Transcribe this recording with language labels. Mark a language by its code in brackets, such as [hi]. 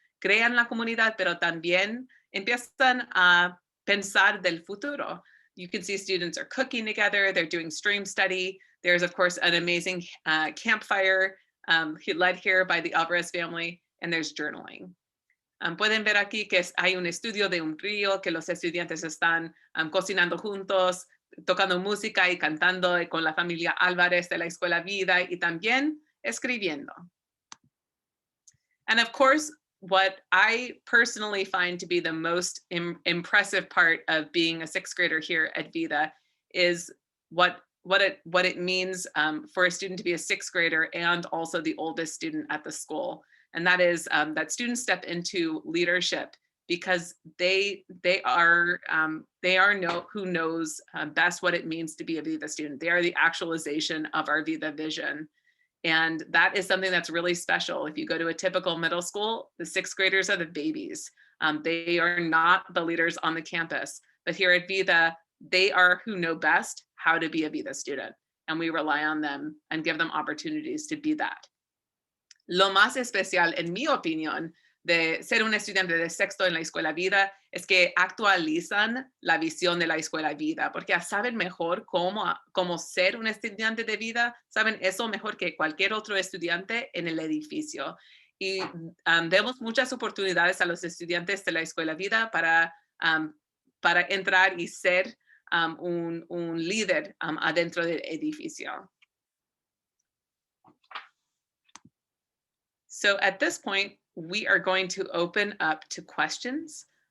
[es] Crean la comunidad, pero también empiezan a pensar del futuro. [en] You can see students are cooking together, they're doing stream study. There's of course an amazing campfire led here by the Alvarez family, and there's journaling. [es] Pueden ver aquí que hay un estudio de un río, que los estudiantes están cocinando juntos, tocando música y cantando con la familia Álvarez de la Escuela Vida y también escribiendo. [en] And of course, what I personally find to be the most impressive part of being a 6th grader here at Vida is what it means for a student to be a 6th grader and also the oldest student at the school. And that is that students step into leadership because they are who knows best what it means to be a Vida student. They are the actualization of our Vida vision. And that is something that's really special. If you go to a typical middle school, the 6th graders are the babies. They are not the leaders on the campus. But here at Vida, they are who know best how to be a Vida student. And we rely on them and give them opportunities to be that. [es] Lo más especial, en mi opinión, de ser un estudiante de 6º en la Escuela Vida es que actualizan la visión de la Escuela Vida, porque saben mejor cómo ser un estudiante de Vida, saben eso mejor que cualquier otro estudiante en el edificio. Y demos muchas oportunidades a los estudiantes de la Escuela Vida para entrar y ser un líder adentro del edificio. [en] So at this point, we are going to open up to questions.